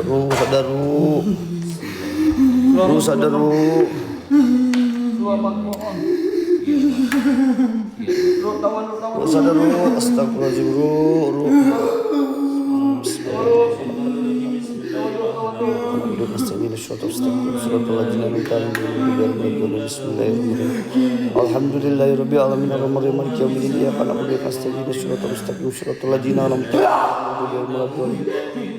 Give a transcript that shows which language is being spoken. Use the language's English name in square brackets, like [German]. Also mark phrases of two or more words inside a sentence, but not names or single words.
[Indonesian] Ruh sadar ruh. Ruh sadar ruh. Ruh sadar ruh. [Arabic] Astagfirullahaladzim ruh. الحمد لله رب العالمين الرحمن الرحيم مالك يوم الدين إياك نعبد وإياك نستعين صراط المستقيم صراط الذين أنعمت عليهم غير المغضوب عليهم.